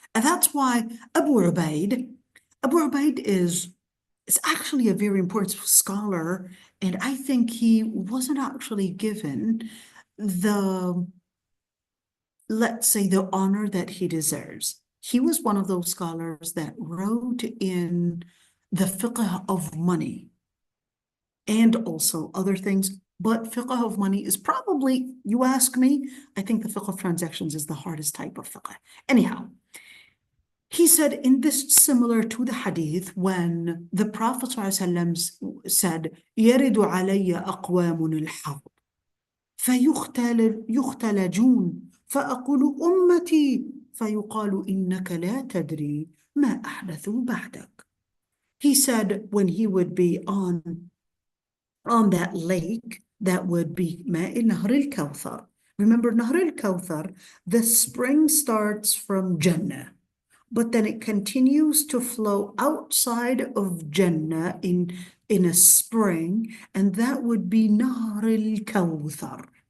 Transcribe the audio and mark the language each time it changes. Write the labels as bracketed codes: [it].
[en] And that's why Abu Ubaid is actually a very important scholar, and I think he wasn't actually given the, let's say, the honor that he deserves. He was one of those scholars that wrote in the fiqh of money and also other things, but fiqh of money is probably, you ask me, I think the fiqh of transactions is the hardest type of fiqh. Anyhow, he said in this, similar to the hadith, when the Prophet ﷺ said, [ar] يَرِدُ عَلَيَّ أَقْوَامٌ الْحَوْض فَيُخْتَلَجُونَ فَأَقُولُ أُمَّتِي فَيُقَالُ إِنَّكَ لَا تَدْرِي مَا أَحْدَثُوا بَعْدَكَ. [en] He said when he would be on that lake, that would be [ar] ماء نهر الكوثر. [en] Remember, Nahr al-Kawthar, the spring starts from Jannah, but then it continues to flow outside of Jannah in a spring, and that would be Nahr al-Kawthar.